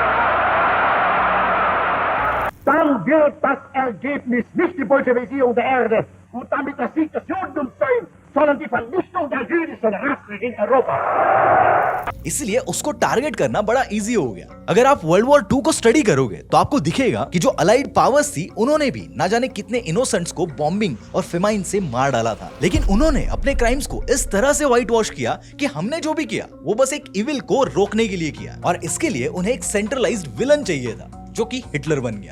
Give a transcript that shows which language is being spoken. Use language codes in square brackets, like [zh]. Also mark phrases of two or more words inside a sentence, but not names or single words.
[de] Dann wird das Ergebnis nicht die Bolschewisierung der Erde und damit der Sieg des Judentums sein, sondern die Vernichtung der jüdischen Rasse in Europa. [hi] इसलिए उसको टारगेट करना बड़ा इजी हो गया। अगर आप वर्ल्ड वॉर 2 को स्टडी करोगे तो आपको दिखेगा कि जो [en] allied powers [hi] थी उन्होंने भी ना जाने कितने इनोसेंट्स को बॉम्बिंग और फेमाइन से मार डाला था, लेकिन उन्होंने अपने क्राइम्स को इस तरह से [en] white wash [hi] किया कि हमने जो भी किया वो बस एक इविल को रोकने के लिए किया और इसके लिए उन्हें एक [en] centralized villain [hi] चाहिए था जो कि हिटलर बन गया।